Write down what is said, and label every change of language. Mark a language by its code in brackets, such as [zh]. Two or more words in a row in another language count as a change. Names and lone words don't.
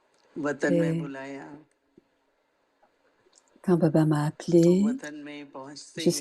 [hi] वतन में [fr] Et [hi] बुलाया [fr] quand Baba m'a [hi] तो [fr] appelé [hi] वतन में पहुंचते ही